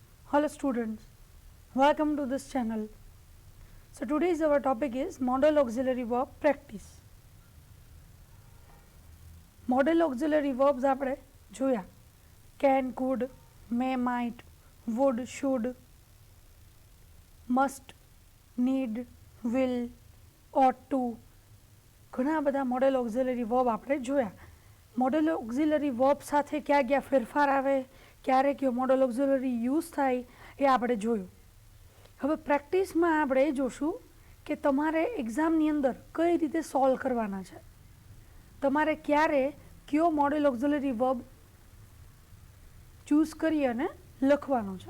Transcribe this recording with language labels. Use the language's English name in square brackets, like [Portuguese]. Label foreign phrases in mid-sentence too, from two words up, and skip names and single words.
[English] Hello students, welcome to this channel. So today's our topic is modal auxiliary verb practice. Modal auxiliary verbs [Gujarati] આપણે જોયા [English] can, could, may, might, would, should, must, need, will, ought to. [Gujarati] ઘણા બધા [English] modal auxiliary verb [Gujarati] આપણે જોયા. [English] modal auxiliary verb [Gujarati] સાથે ક્યાં ફેરફાર આવે, ક્યારે કયો [English] modal auxiliary [Gujarati] યુઝ થાય એ આપણે જોયું. હવે પ્રેક્ટિસમાં આપણે જોશું કે તમારે એક્ઝામની અંદર કઈ રીતે સોલ્વ કરવાના છે, તમારે ક્યારે કયો [English] modal auxiliary verb choose [Gujarati] કરી અને લખવાનો છે.